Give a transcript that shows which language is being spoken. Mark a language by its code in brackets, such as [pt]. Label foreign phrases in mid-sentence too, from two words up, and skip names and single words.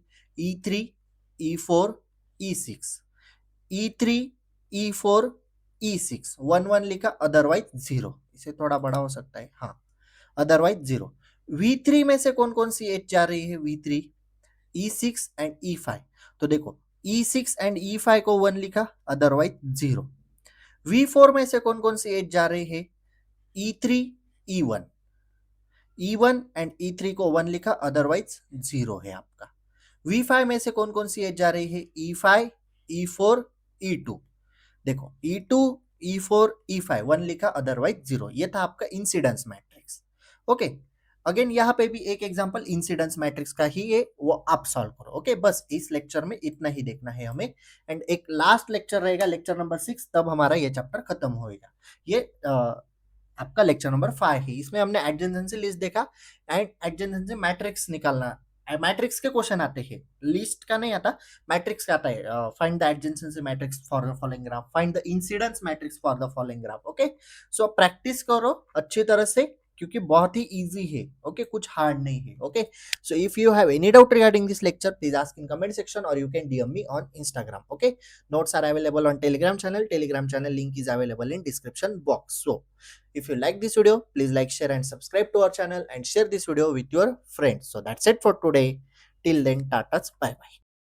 [hi] e3, e4, e6, e3, e4, e6, 1 1 लिखा, अदरवाइज 0। इसे थोड़ा बड़ा हो सकता है, हाँ, अदरवाइज 0। v3 में से कौन सी एज जा रही है? v3, e6 एंड e5। तो देखो e6 एंड e5 को 1 लिखा, अदरवाइज 0। v4 में से कौन सी एज जा रही है? e3, e1, e1 एंड e3 को 1 लिखा, अदरवाइज 0 है आपका। v5 में से कौन सी एज जा रही है? e5, e4, e2। देखो e2, e4, e5, 1 लिखा, अदरवाइज 0। ये था आपका [en] incidence matrix. okay, again [hi] यहाँ पे भी एक [en] example incidence matrix [hi] का ही है, वो आप सॉल्व करो। ओके, बस इस लेक्चर में इतना ही देखना है हमें। एंड एक [en] last lecture [hi] रहेगा, [en] lecture number 6, [hi] तब हमारा ये चैप्टर खत्म होएगा। ये आपका [en] lecture number 5 [hi] है। इसमें हमने [en] adjacency list [hi] देखा एंड [en] adjacency matrix [hi] निकालना। मैट्रिक्स के क्वेश्चन आते हैं, लिस्ट का नहीं आता, मैट्रिक्स का आता है। [en] find the adjacency matrix for the following graph, find the incidence matrix for the following graph. okay, so practice [hi] करो अच्छी तरह से, क्योंकि बहुत ही इजी है। [en] ओके, [hi] कुछ हार्ड नहीं है। [en] okay, so if you have any doubt regarding this lecture, please ask in comment section and you can DM me on Instagram. ओके, notes are available on telegram channel link is available in description box. So if you like this video, please like, share and subscribe to our channel and share this video with your friends. So that's it for today. Till then, tatas, bye bye.